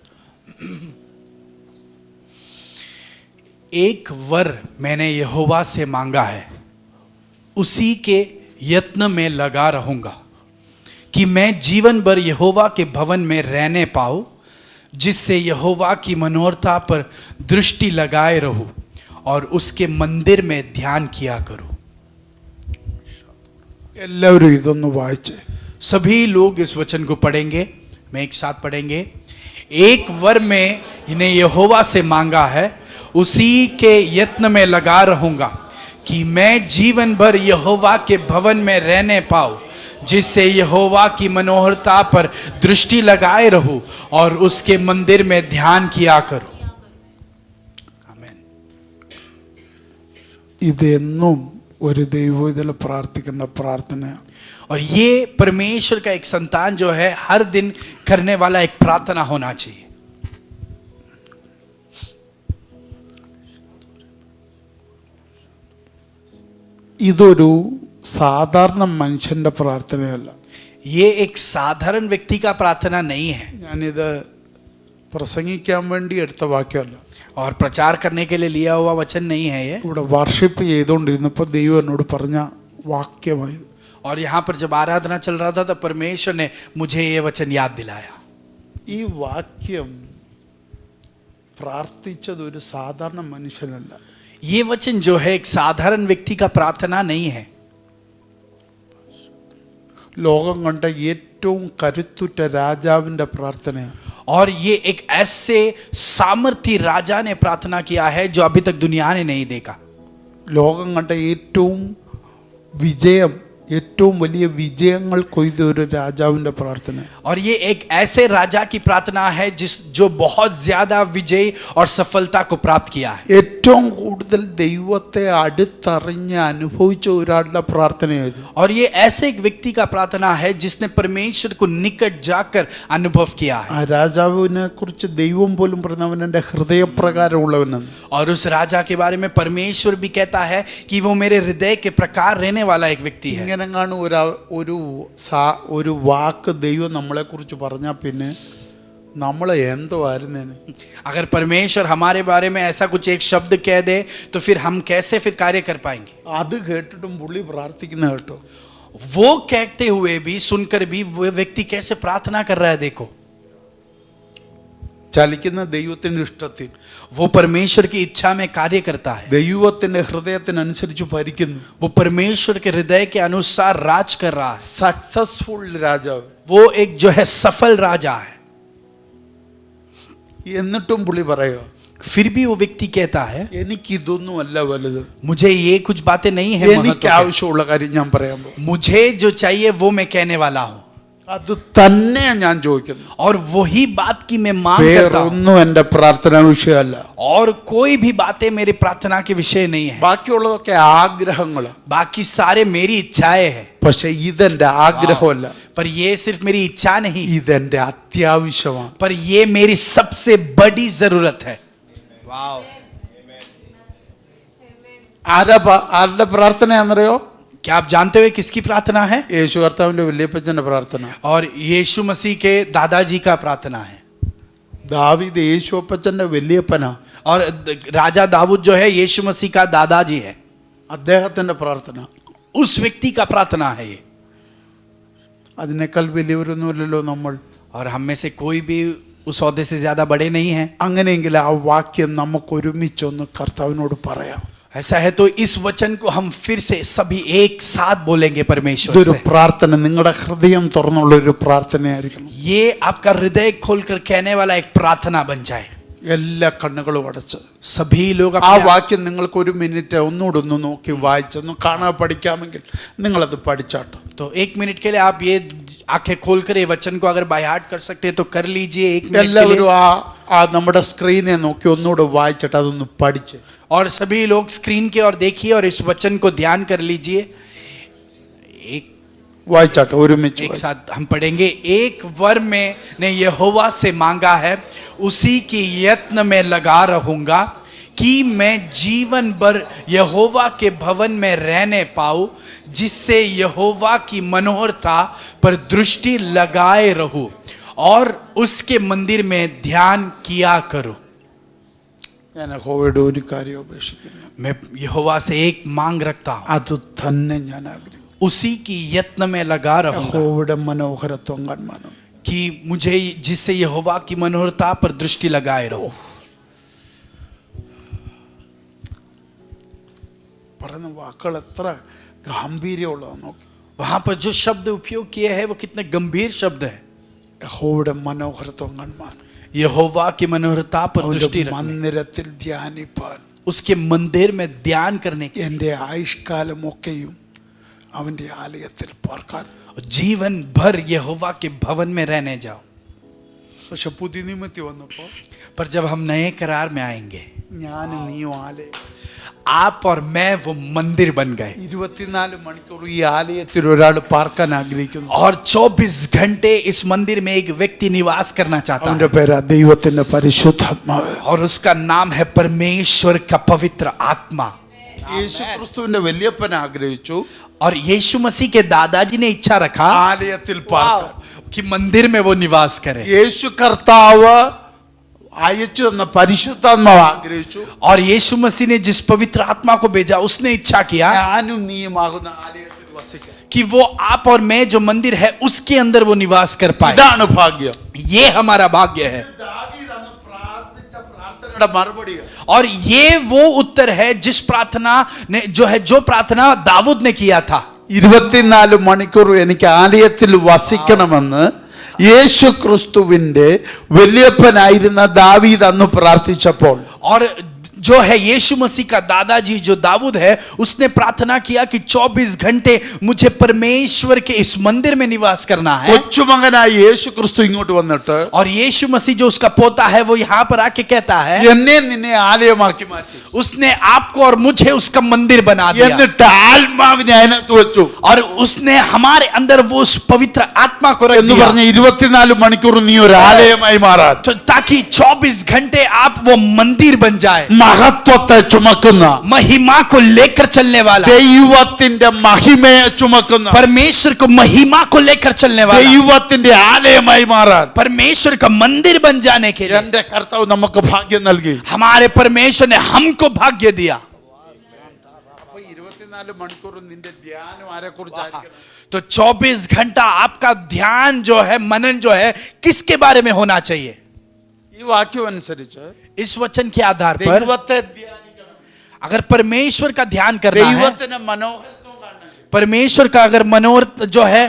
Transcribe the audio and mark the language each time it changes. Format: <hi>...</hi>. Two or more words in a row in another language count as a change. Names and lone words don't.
<hi>एक वर मैंने यहोवा से मांगा है, उसी के यत्न में लगा रहूंगा कि मैं जीवन भर यहोवा के भवन में रहने पाऊं, जिससे यहोवा की मनोहरता पर दृष्टि लगाए रहूं और उसके मंदिर में ध्यान किया करूं.</hi> <ml>എല്ലാവരും ഇതൊന്ന് വായിച്ചേ.</ml> <hi>सभी लोग इस वचन को पढ़ेंगे. मैं एक साथ पढ़ेंगे. एक वर में इन्हें यहोवा से मांगा है, उसी के यत्न में लगा रहूंगा कि मैं जीवन भर यहोवा के भवन में रहने पाऊं, जिससे यहोवा की मनोहरता पर दृष्टि लगाए रहूं और उसके मंदिर में ध्यान किया करूं. आमीन.</hi> <ml>ഇതെന്നും ഒരു ദൈവവിധത്തിൽ പ്രാർത്ഥിക്കേണ്ട പ്രാർത്ഥനയാണ്.</ml> <hi>और ये परमेश्वर का एक संतान जो है हर दिन करने वाला एक प्रार्थना होना चाहिए.</hi> <ml>ഇതൊരു സാധാരണ മനുഷ്യന്റെ പ്രാർത്ഥനയല്ല.</ml> <hi>ये एक साधारण व्यक्ति का प्रार्थना नहीं है</hi> <ml>ഞാനിത് പ്രസംഗിക്കാൻ വേണ്ടി എടുത്ത വാക്യമല്ല.</ml> <hi>और प्रचार करने के लिए लिया हुआ वचन नहीं है ये.</hi> <ml>ഇവിടെ വർഷിപ്പ് ചെയ്തുകൊണ്ടിരുന്നപ്പോൾ ദൈവം എന്നോട് പറഞ്ഞ വാക്യമായത്.</ml> <hi>और यहाँ पर जब आराधना चल रहा था तो परमेश्वर ने मुझे ये वचन याद दिलाया.</hi> <ml>ഈ വാക്യം പ്രാർത്ഥിച്ചത് ഒരു സാധാരണ മനുഷ്യനല്ല.</ml> <hi>ये वचन जो है एक साधारण व्यक्ति का प्रार्थना नहीं है.</hi> <ml>ലോകം കണ്ട ഏറ്റവും കരുത്തുറ്റ രാജാവിന്റെ പ്രാർത്ഥനയാണ്.</ml> <hi>और ये एक ऐसे सामर्थी राजा ने प्रार्थना किया है जो अभी तक दुनिया ने नहीं देखा.</hi> <ml>ലോകം കണ്ട ഏറ്റവും ഏറ്റവും വലിയ വിജയങ്ങൾ കൊയ്ത ഒരു രാജാവിന്റെ പ്രാർത്ഥന.</ml> <hi>और ये एक ऐसे राजा की प्रार्थना है जो बहुत ज्यादा विजय और सफलता को प्राप्त किया है.</hi> <ml>ഏറ്റവും കൂടുതൽ ദൈവത്തെ അടുത്തറിഞ്ഞ് അനുഭവിച്ച ഒരാളുടെ പ്രാർത്ഥനയായിരുന്നു.</ml> <hi>और ये ऐसे एक व्यक्ति का प्रार्थना है जिसने परमेश्वर को निकट जाकर अनुभव किया है.</hi> <ml>ആ രാജാവിനെ കുറിച്ച് ദൈവം പോലും പറഞ്ഞവനെ ഹൃദയപ്രകാരമുള്ളവനെന്ന്.</ml> <hi>और उस राजा के बारे में परमेश्वर भी कहता है कि वो मेरे हृदय के प्रकार रहने वाला एक व्यक्ति है.</hi> <ml>ഇങ്ങനെങ്ങാണ് ഒരു വാക്ക് ദൈവം നമ്മളെ കുറിച്ച് പറഞ്ഞാൽ പിന്നെ നമ്മൾ എന്തോ ആയിരുന്നേനെ.</ml> <hi>अगर परमेश्वर हमारे बारे में ऐसा कुछ एक शब्द कह दे तो फिर हम कैसे फिर कार्य कर पाएंगे.</hi> <ml>അത് കേട്ടിട്ടും പുള്ളി പ്രാർത്ഥിക്കുന്ന കേട്ടോ.</ml> <hi>वो कहते हुए भी सुनकर भी वो व्यक्ति कैसे प्रार्थना कर रहा है. देखो</hi> <ml>ചലിക്കുന്ന ദൈവത്തിന്റെ ഇഷ്ടത്തിൽ</ml> <hi>वो परमेश्वर की इच्छा में कार्य करता है.</hi> <ml>ദൈവത്തിന്റെ ഹൃദയത്തിനനുസരിച്ച് ഭരിക്കുന്നു.</ml> <hi>वो परमेश्वर के हृदय के अनुसार राज कर रहा है.</hi> <ml>സക്സസ്ഫുൾ രാജാവ്.</ml> <hi>वो एक जो है सफल राजा है.</hi> <ml>എന്നിട്ടും പുള്ളി പറയുക,</ml> <hi>फिर भी वो व्यक्ति कहता है</hi> <ml>എനിക്കിതൊന്നും അല്ല വലുത്.</ml> <hi>मुझे ये कुछ बातें नहीं है</hi> <ml>എനിക്ക്</ml> <hi>महत्व के.</hi> <ml>ആവശ്യമുള്ള കാര്യം ഞാൻ പറയാൻ പോകും.</ml> <hi>मुझे जो चाहिए वो मैं कहने वाला हूँ.</hi> <ml>അത് തന്നെ ഞാൻ ചോദിക്കുന്നു.</ml> <hi>और वही बात की मैं मांग करता हूँ.</hi> <ml>വേറൊന്നും എന്റെ പ്രാർത്ഥനാ വിഷയമല്ല.</ml> <hi>और कोई भी बातें मेरी प्रार्थना के विषय नहीं है.</hi> <ml>ബാക്കിയുള്ളതൊക്കെ ആഗ്രഹങ്ങളാണ്.</ml> <hi>बाकी सारे मेरी इच्छाएं हैं.</hi> <ml>പക്ഷെ ഇതെന്റെ ആഗ്രഹമല്ല,</ml> <hi>पर ये सिर्फ मेरी इच्छा नहीं,</hi> <ml>ഇതെന്റെ അത്യാവശ്യമാണ്.</ml> <hi>पर ये मेरी सबसे बड़ी जरूरत है. वाओ.</hi> <ml>ആരുടെ പ്രാർത്ഥനയാണെന്നറിയോ?</ml> <hi>क्या आप जानते हो किसकी प्रार्थना है?</hi> <ml>യേശു കർത്താവിന്റെ വല്യപ്പച്ചന്റെ പ്രാർത്ഥന.</ml> <hi>और यीशु मसीह के दादाजी का प्रार्थना है.</hi> <ml>ദാവീദ് യേശു അപ്പച്ചന്റെ വല്യപ്പനാ.</ml> <hi>और राजा दाऊद जो है यीशु मसीह का दादाजी है.</hi> <ml>അദ്ദേഹത്തിന്റെ പ്രാർത്ഥന.</ml> <hi>उस व्यक्ति का प्रार्थना है ये.</hi> <ml>അതിനേക്കാൾ വലിയവരൊന്നുമില്ലല്ലോ നമ്മൾ.</ml> <hi>और हम में से कोई भी उस औहदे से ज्यादा बड़े नहीं हैं.</hi> <ml>അങ്ങനെയെങ്കിൽ ആ വാക്യം നമുക്ക് ഒരുമിച്ചൊന്ന് കർത്താവിനോട് പറയാം.</ml> <hi>ऐसा है तो इस वचन को हम फिर से सभी एक साथ बोलेंगे परमेश्वर</hi> <ml>ഇതൊരു</ml> <hi>से.</hi> <ml>പ്രാർത്ഥന, നിങ്ങളുടെ ഹൃദയം തുറന്നുള്ള ഒരു പ്രാർത്ഥനയായിരിക്കണം.</ml> <hi>ये आपका हृदय खोलकर कहने वाला एक प्रार्थना बन जाए.</hi> <ml>എല്ലാ കണ്ണുകളും അടച്ച്</ml> <hi>सभी लोग</hi> <ml>ആ</ml> <hi>अपने</hi> <ml>വാക്യം നിങ്ങൾക്ക് ഒരു മിനിറ്റ് ഒന്നുകൂടെ ഒന്ന് നോക്കി വായിച്ചൊന്ന് കാണാൻ പഠിക്കാമെങ്കിൽ നിങ്ങളത് പഠിച്ചാട്ടോ.</ml> <hi>तो एक मिनट के लिए आप ये आंखें खोलकर ये वचन को अगर</hi> <en>by heart</en> <hi>कर सकते हैं तो कर लीजिए. एक मिनट के</hi> <ml>എല്ലാവരും</ml> <hi>लिए.</hi> <ml>ആ നമ്മുടെ സ്ക്രീനെ നോക്കി ഒന്നുകൂടെ വായിച്ചിട്ട് അതൊന്ന് പഠിച്ച്.</ml> <hi>और सभी लोग स्क्रीन के और देखिए और इस वचन को ध्यान कर लीजिए. एक</hi> <ml>വായിച്ചാട്ടെ ഒരുമിച്ച്</ml> <hi>एक साथ हम पढ़ेंगे। एक वर मैंने यहोवा से मांगा है, उसी के यत्न में लगा रहूंगा कि मैं जीवन भर यहोवा के भवन में रहने पाऊं, जिससे यहोवा की मनोहरता पर दृष्टि लगाए रहूं और उसके मंदिर में ध्यान किया करूं।</hi> <ml>ഞാൻ യഹോവയുടെ ഒരു കാര്യം അപേക്ഷിക്കുന്നു,</ml> <hi>मैं यहोवा से एक मांग रखता हूं,</hi> <ml>അത് തന്നെ ഞാൻ ആഗ്രഹിക്കുന്നു.</ml> <hi>उसी की यत्न में लगा रहूंगा</hi> <ml>യഹോവയുടെ മനോഹരത്വം കാണാനും</ml> <hi>कि मुझे जिससे यहोवा की मनोहरता पर दृष्टि लगाए रहो।</hi> <ml>പറയുന്ന വാക്കുകൾ എത്ര ഗാംഭീര്യമുള്ളതാണ് നോക്കി.</ml> <hi>वहां पर जो शब्द उपयोग किए हैं वो कितने गंभीर शब्द है।</hi> <ml>യഹോവയുടെ മനോഹരത്വം കാണാൻ,</ml> <hi>यहोवा की मनोहरता पर</hi> <ml>അവന്റെ</ml> <hi>दृष्टि रखने,</hi> <ml>മന്ദിരത്തിൽ ധ്യാനിപ്പാൻ,</ml> <hi>उसके मंदिर में ध्यान करने के,</hi> <ml>എൻ്റെ ആയുഷ്കാലമൊക്കെയും അവന്റെ ആലയത്തിൽ പാർക്കാൻ.</ml> <hi>जीवन भर यहोवा के भवन में रहने जाओ।</hi> <ml>പക്ഷെ പുതിയ നിയമത്തിൽ വന്നപ്പോൾ</ml> <hi>पर जब हम नए करार में आएंगे,</hi> <ml>ഞാനും നീയും ആലയം,</ml> <hi>आप और मैं वो मंदिर बन गए</hi> <ml>24 മണിക്കൂർ ഈ ആലയത്തിൽ ഒരാൾ പാർക്കാൻ ആഗ്രഹിക്കുന്നു.</ml> <hi>और 24 घंटे इस मंदिर में एक व्यक्ति निवास करना चाहता</hi> <ml>അവന്റെ</ml> <hi>है</hi> <ml>പേര് ദൈവത്തിന്റെ പരിശുദ്ധാത്മാവ്.</ml> <hi>और उसका नाम है परमेश्वर का पवित्र आत्मा।</hi> <ml>യേശു ക്രിസ്തുവിന്റെ വല്യപ്പൻ ആഗ്രഹിച്ചു</ml> <hi>और यीशु मसीह के दादाजी ने इच्छा रखा</hi> <ml>ആലയത്തിൽ പാർക്കാൻ.</ml> <hi>कि मंदिर में वो निवास करे।</hi> <ml>യേശു കർത്താവ് അയച്ചു തന്ന പരിശുദ്ധാത്മാവ് ആഗ്രഹിച്ചു</ml> <hi>और यीशु मसीह ने जिस पवित्र आत्मा को भेजा, उसने इच्छा किया</hi> <ml>ഞാനും നീയുമാകുന്ന ആലയത്തിൽ വസിക്കാൻ.</ml> <hi>कि वो आप और मैं जो मंदिर है उसके अंदर वो निवास कर पाए।</hi> <ml>ഇതാണ് ഭാഗ്യം.</ml> <hi>ये हमारा भाग्य है</hi> <ml>ദാവീദ് അന്ന് പ്രാർത്ഥിച്ച പ്രാർത്ഥനയുടെ മറുപടി.</ml> <hi>और ये वो उत्तर है जिस प्रार्थना ने जो प्रार्थना दाऊद ने किया था।</hi> <ml>24 മണിക്കൂർ എനിക്ക് ആലയത്തിൽ വസിക്കണമെന്ന് യേശു ക്രിസ്തുവിന്റെ വല്യപ്പനായിരുന്ന ദാവീദ് അന്ന് പ്രാർത്ഥിച്ചപ്പോൾ</ml> <hi>और जो है यीशु मसीह का दादाजी जो दाऊद है, उसने प्रार्थना किया कि 24 घंटे मुझे परमेश्वर के इस मंदिर में निवास करना है।</hi> <ml>കൊച്ചുമകനായ യേശു ക്രിസ്തു ഇങ്ങോട്ട് വന്നിട്ട്</ml> <hi>और यीशु मसीह जो उसका पोता है, वो यहाँ पर आके कहता है,</hi> <ml>എന്നെ നിന്നെ ആലയമാക്കി മാറ്റി,</ml> <hi>उसने आपको और मुझे उसका मंदिर बना दिया</hi> <ml>എന്നിട്ട് ആത്മാവിനെ അതിനകത്ത് വെച്ചു</ml> <hi>और उसने हमारे अंदर वो उस पवित्र आत्मा को रख</hi> <ml>എന്ന്</ml> <hi>दिया,</hi> <ml>പറഞ്ഞ 24 മണിക്കൂർ നീ ഒരു ആലയമായി മാറാൻ,</ml> <hi>तो ताकि 24 घंटे आप वो मंदिर बन जाए।</hi> <ml>മഹത്വത്തെ ചുമക്കുന്ന,</ml> <hi>महिमा को लेकर चलने वाला,</hi> <ml>ദൈവത്തിന്റെ മഹിമയെ ചുമക്കുന്ന,</ml> <hi>परमेश्वर को महिमा को लेकर चलने वाला,</hi> <ml>ദൈവത്തിന്റെ ആലയമായി മാറാൻ</ml> <hi>परमेश्वर का मंदिर बन जाने के लिए</hi> <ml>എന്റെ കർത്താവ് നമുക്ക് ഭാഗ്യം നൽകി.</ml> <hi>हमारे परमेश्वर ने हमको भाग्य दिया।</hi> <ml>24 മണിക്കൂർ നിന്റെ ധ്യാനം ആരെക്കുറിച്ചായിരിക്കണം?</ml> <hi>तो 24 घंटा आपका ध्यान जो है, मनन जो है, किसके बारे में होना चाहिए?</hi> <ml>ഈ വാക്യം അനുസരിച്ച്</ml> <hi>इस वचन के आधार पर</hi> <ml>ദൈവത്തെ ധ്യാനിക്കണം,</ml> <hi>अगर परमेश्वर का ध्यान करना है,</hi> <ml>ദൈവത്തിന്റെ മനോഹരത്വം കാണണം,</ml> <hi>परमेश्वर का अगर मनोरथ जो है,</hi>